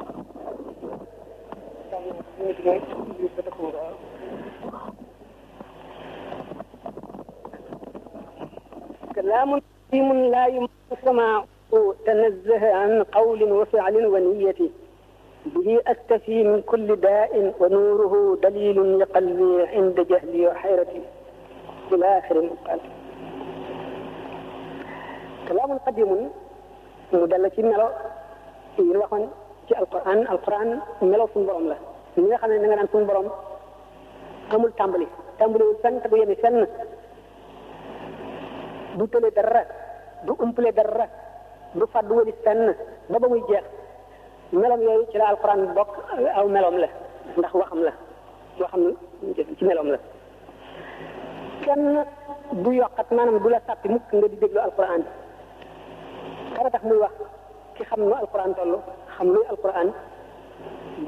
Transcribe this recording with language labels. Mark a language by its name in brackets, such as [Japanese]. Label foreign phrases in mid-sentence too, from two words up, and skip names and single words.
[Arabic] كلام قديم لا يمكن سماعه تنزه عن قول وفعل ونية به أكتفي من كل داء ونوره دليل لقلبي عند جهلي وحيرتي إلى آخر المقال. كلام قديم مدلل ملو [Wolof] yi waxoon ci alquran melaw suñu borom la ñi nga xam ne da nga naan suñu borom amul tàmbaliwul fenn te du yemi fenn du tële dara du umpale dara du fàddu wali fenn ba ba muy jeex melam yooyu ci la alquran bokk aw melom la ndax waxam ci melom la kenn du yokkat maanaam du la sàppi mukk nga di déglu alquran kara tax muy wax ki xam nu alquran toll xam luy alquran bu